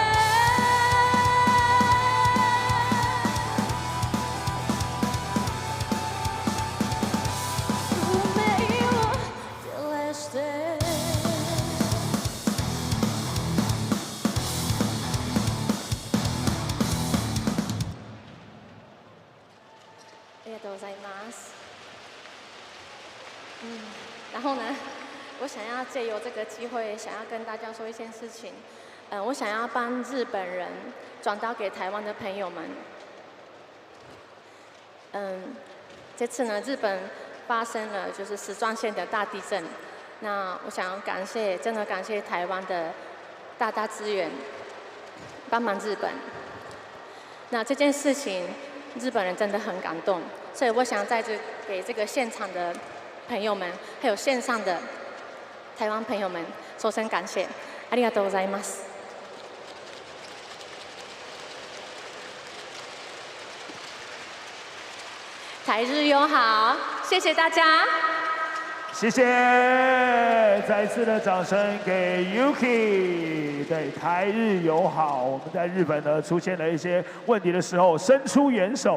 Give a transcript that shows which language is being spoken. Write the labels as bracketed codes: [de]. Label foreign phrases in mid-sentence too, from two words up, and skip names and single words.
[ja] 運命を照らしてありがとうございます。 [zh] 然后呢，我想要借由这个机会，想要跟大家说一件事情。我想要帮日本人转达给台湾的朋友们。这次呢，日本发生了就是石川县的大地震。那我想要真的感谢台湾的大资源，帮忙日本。那这件事情，日本人真的很感动，所以我想在这给这个现场的朋友们，还有线上的台湾朋友们说声感谢。 [ja] ありがとうございます。 [zh] 台日友好，谢谢大家。谢谢，再次的掌声给 Yuki。对，台日友好，我们在日本呢出现了一些问题的时候，伸出援手。